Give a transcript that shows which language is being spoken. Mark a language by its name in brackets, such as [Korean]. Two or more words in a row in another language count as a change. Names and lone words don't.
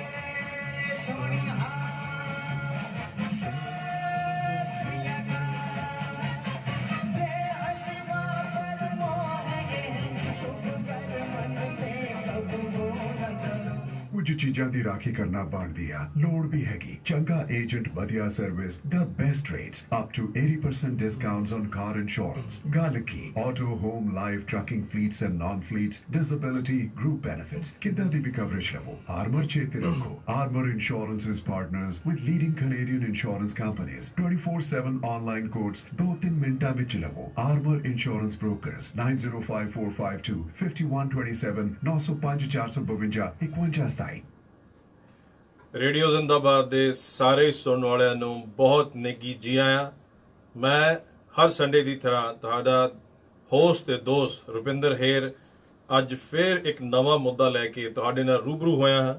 [Punjabi] ਕੁਝ ਚੀਜ਼ਾਂ ਦੀ ਰਾਖੀ ਕਰਨਾ ਬਣਦੀ ਆ, ਲੋੜ ਵੀ ਹੈਗੀ। ਚੰਗਾ ਏਜੰਟ, ਵਧੀਆ ਸਰਵਿਸ, [English] the best rates, up to 80% discounts on car insurance। [Punjabi] ਗੱਲ ਕੀ [English] auto, home, life, trucking fleets and non-fleets, disability, group benefits, [Punjabi] ਕਿੱਦਾਂ ਦੀ ਵੀ coverage ਲਵੋ। Armor ਚੇਤੇ ਰੱਖੋ, [English] Armor Insurance is partners with leading Canadian insurance companies। [Punjabi] 24/7 [English] online quotes [Punjabi] 2-3 ਮਿੰਟਾਂ ਵਿੱਚ ਲਵੋ। Armor Insurance Brokers 9054525127 905-452-5127। ਰੇਡੀਓ ਜ਼ਿੰਦਾਬਾਦ ਦੇ ਸਾਰੇ ਸੁਣਨ ਵਾਲਿਆਂ ਨੂੰ ਬਹੁਤ ਨਿੱਘੀ ਜੀ ਆਇਆਂ। ਮੈਂ ਹਰ ਸੰਡੇ ਦੀ ਤਰ੍ਹਾਂ ਤੁਹਾਡਾ ਹੋਸਟ ਤੇ ਦੋਸਤ ਰੁਪਿੰਦਰ ਹੇਰ ਅੱਜ ਫਿਰ ਇੱਕ ਨਵਾਂ ਮੁੱਦਾ ਲੈ ਕੇ ਤੁਹਾਡੇ ਨਾਲ ਰੂਬਰੂ ਹੋਇਆ ਹਾਂ।